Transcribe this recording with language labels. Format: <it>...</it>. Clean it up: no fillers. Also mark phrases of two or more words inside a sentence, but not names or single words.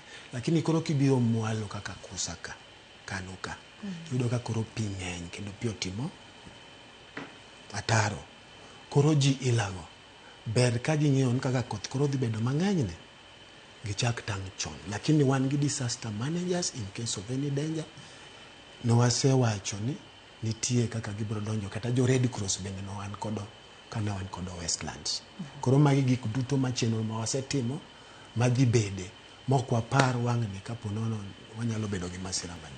<luo>Lakini koro kibiro mwalo kaka Kusaka, Kanuka, yudo ka koro pi ng'eny kendo pi otimo ataro. Koro ji ilago. Ber ka ji ng'eyo kaka koth koro dhi bedo mang'eny ne, gichak tang' chon. Lakini wan gi</luo> <en>disaster managers in case of any danger.</en> <luo>Wasewacho ni nitie kaka gibiro donjo, kata jo Red Cross bende no wan kodo kana wan kodo Westlands. Koro magi gik duto machenro ma wasetimo madhi bede mok wapar wang'ni kapo nono wanyalo bedo gi masira maduong'.</luo>